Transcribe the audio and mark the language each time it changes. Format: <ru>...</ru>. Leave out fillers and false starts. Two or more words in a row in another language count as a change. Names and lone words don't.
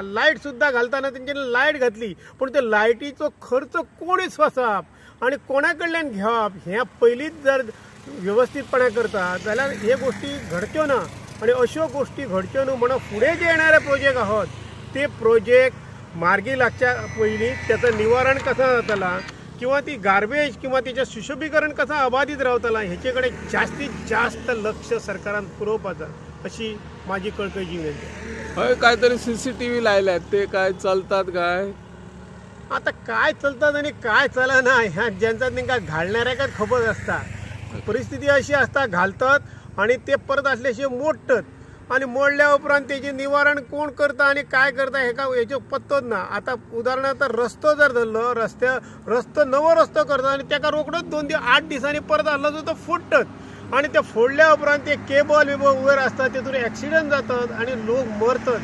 <kok>लायट सुद्धा घालताना तेंच्यांनी लायट घातली, पण त्या लायटीचो खर्च कोणी सोंसप आणि कोणा कडल्यान घेवप हे पयलींच जर व्यवस्थितपणे करता जाल्यार हे गोष्टी घडच्यो ना. आणि अश्यो गोष्टी घडच्यो न्हू म्हणून फुडें जे येणारे प्रोजेक्ट आहात ते प्रोजेक्ट मार्गी लागच्या पयलीं त्याचं निवारण कसं जातला किंवा ती गार्बेज किंवा तिचं सुशोभीकरण कसं अबाधित रावतला हेचे कडेन जास्तीत जास्त लक्ष सरकारान पुरवपाचा अशी माझी कळकळीची विनंती. हय काहीतरी CCTV लायल्यात ते काय चलतात काय? आता काय चलतात आणि काय चलना ह्या ज्यांचा तांकां घालणाऱ्याकच खबर असता. परिस्थिती अशी असता घालतात आणि ते परत असल्याशिवाय मोडटात आणि मोडल्या उपरांत तेचे निवारण कोण करता आणि काय करता हेचो पत्तोच ना. आता उदाहरणार्थ रस्तो जर धरलो रस्तो नवो रस्तो करता आणि त्याका रोकडोच 8 दिसांनी परत आसलो तर तो फुटतात आणि ते फोडल्या उपरांत ते केबल वयर असतात तेतून ॲक्सिडंट जातात आणि लोक मरतात.</kok>